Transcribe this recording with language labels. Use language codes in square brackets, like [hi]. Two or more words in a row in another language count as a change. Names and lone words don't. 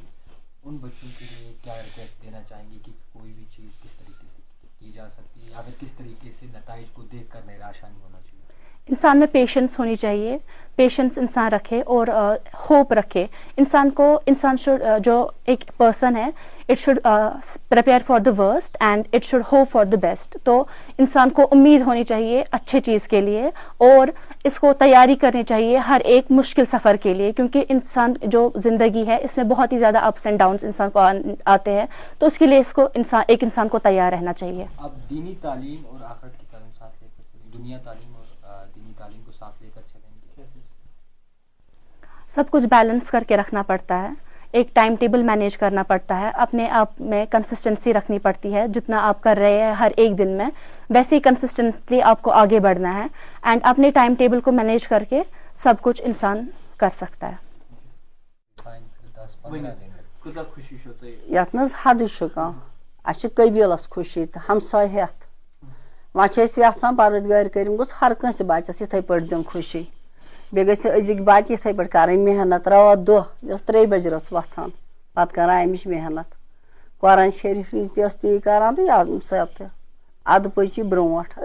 [ur] ان بچوں کے لیے کیا ریکویسٹ دینا چاہیں گے کہ کوئی بھی چیز کس طریقے سے کی جا سکتی ہے, یا پھر کس طریقے سے نتائج کو دیکھ کر نراشا نہیں ہونا چاہیے؟ انسان میں پیشنس ہونی چاہیے, پیشنس انسان رکھے اور ہوپ رکھے. انسان شوڈ, جو ایک پرسن ہے, [en] it should prepare for the worst and it should hope for the best. [ur] تو انسان کو امید ہونی چاہیے اچھے چیز کے لیے اور اس کو تیاری کرنی چاہیے ہر ایک مشکل سفر کے لیے, کیونکہ انسان جو زندگی ہے اس میں بہت ہی زیادہ [en] ups and downs [ur] انسان کو آتے ہیں, تو اس کے لیے اس کو ایک انسان کو تیار رہنا چاہیے. اب دینی تعلیم اور آخرت کی تعلیم ساتھ لے کر چلیں, دنیا تعلیم اور دینی تعلیم کو ساتھ لے کر چلیں گے؟ سب کچھ بیلنس کر کے رکھنا پڑتا ہے, ایک [en] time table [ur] مینیج کرنا پڑتا ہے, اپنے آپ میں کنسسٹنسی رکھنی پڑتی ہے. جتنا آپ کر رہے ہیں ہر ایک دن میں ویسے ہی کنسسٹنٹلی آپ کو آگے بڑھنا ہے, اینڈ اپنے [en] time table [ur] کو مینیج کر کے سب کچھ انسان کر سکتا ہے. [ks] یتھ مز حد اس قبیلس خوشی تو ہمسائے ہتھ ویسے یژھان پروردگار کریم گوٚژھ ہر کٲنٛسہِ بچس یِتھے پٲٹھۍ دیُن خوشی. بیٚیہِ گژھِ أزِکۍ بچہِ یِتھے پٲٹھۍ کرٕنۍ محنت راتھ دۄہ یۄس 3 بجہِ رٲژ وۄتھان پتہٕ کران امِچ محنت. قرآن شریف وِزِ تہِ ٲس تی کران تہٕ ییٚمہِ ساتہٕ تہِ ادٕ پٔچ یہِ برونٛٹھ.